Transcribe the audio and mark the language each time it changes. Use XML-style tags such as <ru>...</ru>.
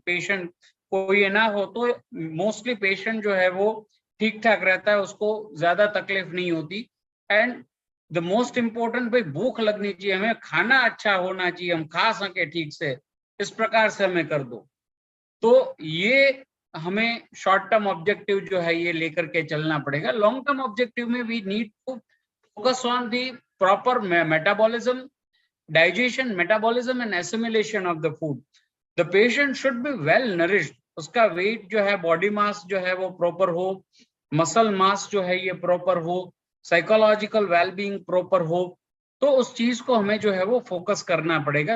<hi>Patient को ये ना हो तो मोस्टली पेशेंट जो है वो ठीक ठाक रहता है, उसको ज्यादा तकलीफ नहीं होती.</hi> <en>and the most important,</en> <hi>भाई भूख लगनी चाहिए, हमें खाना अच्छा होना चाहिए, हम खा सके ठीक से, इस प्रकार से हमें कर दो. तो ये हमें शॉर्ट टर्म ऑब्जेक्टिव जो है ये लेकर के चलना पड़ेगा.</hi> <en>Long term objective में we need to focus on the proper metabolism, digestion, metabolism and assimilation of the food. The patient should be well nourished</en> <hi>उसका वेट जो है, बॉडी मास जो है वो प्रॉपर हो, मसल मास जो है ये प्रॉपर हो, साइकोलॉजिकल वेलबींग प्रॉपर हो, तो उस चीज को हमें जो है वो फोकस करना पड़ेगा।</hi>